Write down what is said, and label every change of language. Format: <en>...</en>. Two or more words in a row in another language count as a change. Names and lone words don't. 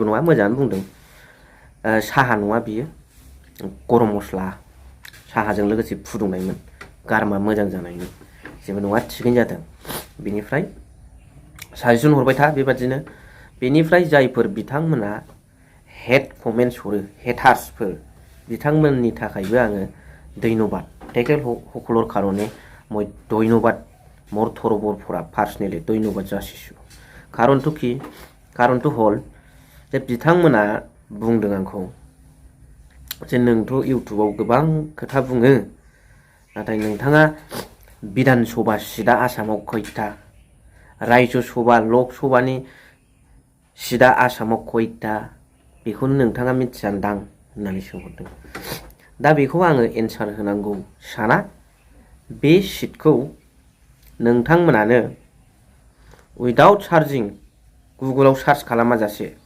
<brx>नङा मोजाङानो बुंदों साहा नङा बियो गरम मस्ला साहाजों लोगोसे फुदुंनायमोन गारमा मोजां जानायनि जेबो नङा थिगैनो जादों बेनिफ्राय साजेसन हरबाय था बेबादिनो बेनिफ्राय जायफोर बिथांमोना हेड कमेन्ट्स हरो हेटार्सफोर बिथांमोननि थाखायबो आङो धन्यबाद</brx> <as>তেখেতসকলৰ কাৰণে মই ধন্যবাদ মোৰ তৰফৰ পৰা পাৰ্সনেলি ধন্যবাদ</as> <brx>जासिछु</brx> <as>কাৰণটো কি কাৰণটো হল যে</as> <brx>बिथांमोना बुंदों आंखौ जे नोंथ' इउटुबाव गोबां खोथा बुङो नाथाय नोंथाङा बिधान सभा सिदा आसामाव खयथा रायजो सभा लक सभानि सिदा आसामाव खयथा बेखौनो नोंथाङा मिथियानदां होननानै सोंहरदों दा बेखौ आङो एन्सार होनांगौ साना बे सिटखौ नोंथांमोनानो</brx> <en>without searching</en> <brx>गुगोलाव सार्च खालामाजासे</brx>